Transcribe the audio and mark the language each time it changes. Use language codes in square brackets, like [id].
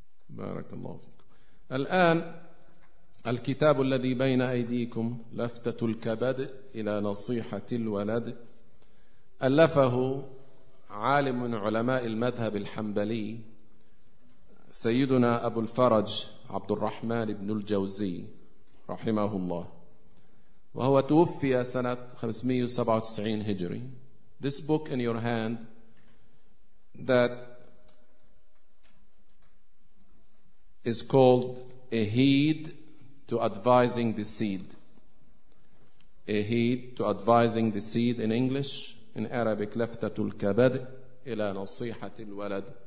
[ar] بارك الله فيكم. الآن الكتاب الذي بين أيديكم لفتة الكبد إلى نصيحة الولد، ألفه عالم من علماء المذهب الحنبلي سيدنا أبو الفرج عبد الرحمن بن الجوزي رحمه الله، وهو توفي سنة 597 هجري. [en] This book in your hand that is called A Heed to Advising the Seed. A Heed to Advising the Seed in English. In Arabic, لفتة الكبد إلى نصيحة الولد.